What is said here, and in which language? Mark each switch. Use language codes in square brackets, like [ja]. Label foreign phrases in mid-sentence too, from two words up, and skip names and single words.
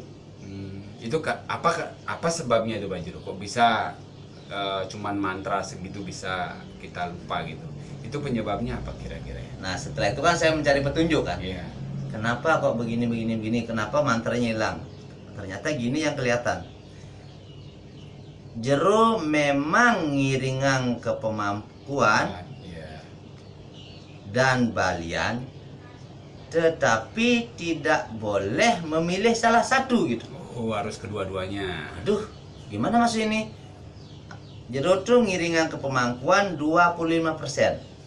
[id] Itu apa sebabnya itu Pak Juru? Kok bisa cuman mantra segitu bisa kita lupa gitu? Itu penyebabnya apa kira-kira ya? Nah, setelah itu kan saya mencari petunjuk kan. Iya. Kenapa kok begini, kenapa mantranya hilang? Ternyata gini yang kelihatan. Jero memang ngiringang ke pemampuan Iya. dan balian, tetapi tidak boleh memilih salah satu gitu. Oh, harus kedua-duanya. Aduh, gimana maksud ini? Jero tuh ngiringan ke pemampuan 25%.